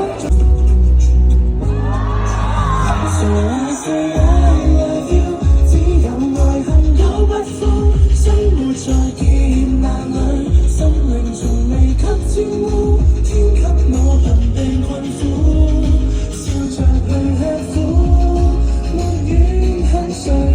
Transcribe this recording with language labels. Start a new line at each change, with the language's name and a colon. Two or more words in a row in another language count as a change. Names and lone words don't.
English: 着。So I say I love you，
Cantonese: 只有愛恨有不分，生活在劫難裏，心靈從未給沾污，天給我貧病困苦，笑着去吃苦，沒怨恨。